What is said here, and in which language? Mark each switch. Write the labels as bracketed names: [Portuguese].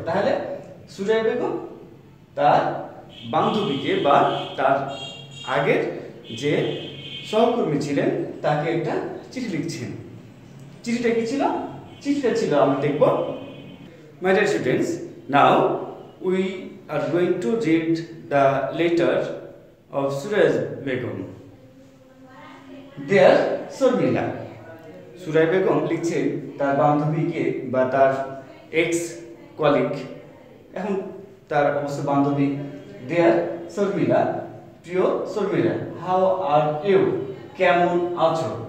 [Bangla] তাহলে সুরাইয়া বেগম তার বান্ধবীকে বা তার আগের যে সহকর্মী ছিলেন তাকে একটা চিঠি লিখছেন। চিঠিটা কি ছিল? চিঠিটা ছিল, আমরা দেখব। [English] My dear students, now we are going to read the letter of Suraya Begum. Dear Sharmila, [Bangla] Suraiya Begum লিখছেন তার বান্ধবীকে বা তার এক্স কলিগ, এখন তার অবশ্য বান্ধবী। [English] dear [Bangla] শর্মিলা, প্রিয় শর্মিলা, [English] how are you, [Bangla] কেমন আছো?